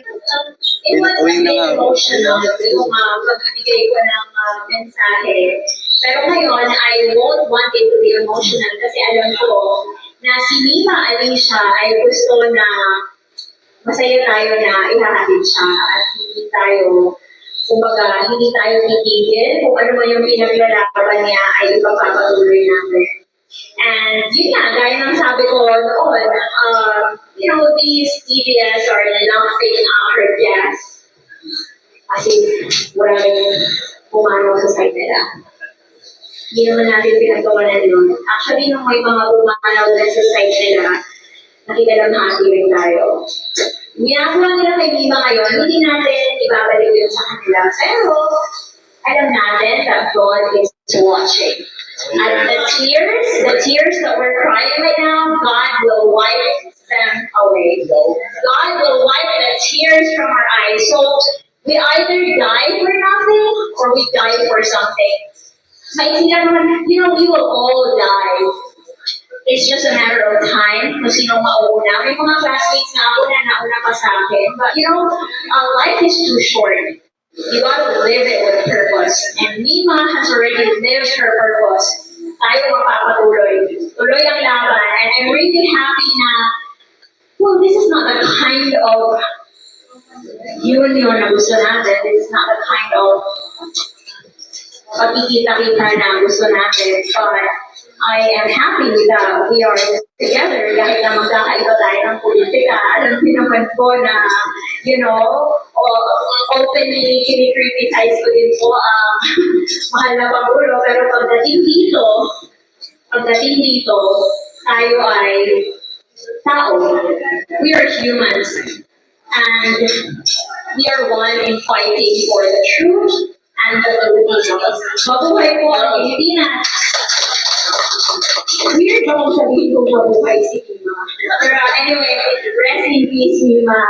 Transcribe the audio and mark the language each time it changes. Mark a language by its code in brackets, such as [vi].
[en] It was very emotional [tl] yung pagbibigay ko ng mensahe. Pero ngayon, [en] I won't want it to be emotional [tl] kasi alam ko na si Mima Alicia ay gusto na masaya tayo na ihahatid siya at hindi tayo, kumbaga, hindi tayo titigil kung ano man yung pinaglalaban niya ay ipapapatuloy natin. And yun nga, gaya ng sabi ko noon, [en] these TVS are laughing after gas. [tl] Kasi maraming pumanaw sa side nila. Hindi naman natin pinagkawalan yun. Actually, nung may mga pumanaw na sa side nila, nakikilamhati rin tayo. Ginagawa nila kay Mima ngayon, hindi natin ibabalik yun sa kanila. Pero, alam natin [en] that God is watching. And the tears that we're crying right now, God will wipe them away. God will wipe the tears from our eyes. So, we either die for nothing or we die for something. [tl] maiksi lang naman, [en] you know, we will all die. It's just a matter of time [tl] kung sino mauuna. May mga classmates na ako na nauna pa sa akin. [en] But you know, life is too short. You gotta live it with purpose. And Mima has already lived her purpose. [tl] Tayo mapapatuloy. Tuloy ang laban. [en] And I'm really happy na, well, this is not the kind of union [tl] na gusto natin. [en] This is not the kind of pagkikita-kita [tl] na gusto natin. [en] But I am happy that we are together [tl] kahit na magkakaiba tayo ng politika. Alam din naman po na, [en] you know, [tl] openly kinikriticize ko din po ang mahal na Pangulo. Pero pagdating dito, tayo ay tao. [en] We are humans. And we are one in fighting for the truth and the Filipinos. [tl] Mabuhay po ang Pilipinas! Weird ako sabihin ko mabuhay si Mima. [en] Pero anyway, rest in peace, Mima.